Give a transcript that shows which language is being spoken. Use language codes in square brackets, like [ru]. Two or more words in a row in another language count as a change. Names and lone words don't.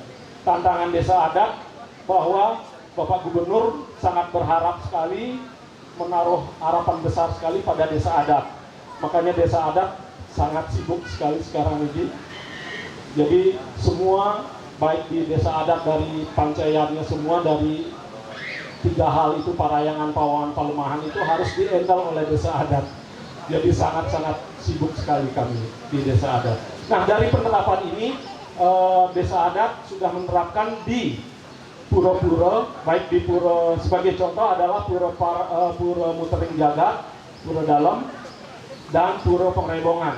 [id] Tantangan desa adat bahwa Bapak Gubernur sangat berharap sekali, menaruh harapan besar sekali pada desa adat. Makanya desa adat sangat sibuk sekali sekarang ini. Jadi semua, baik di desa adat dari pancayatnya semua, dari 3 hal itu, parayangan, pawongan, pelemahan itu harus di-handle oleh desa adat. Jadi sangat-sangat sibuk sekali kami di desa adat. Nah, dari penerapan ini desa adat sudah menerapkan di pura-pura, baik di pura, sebagai contoh adalah pura Mutering Jagat, pura Dalam, dan pura Pengrebongan.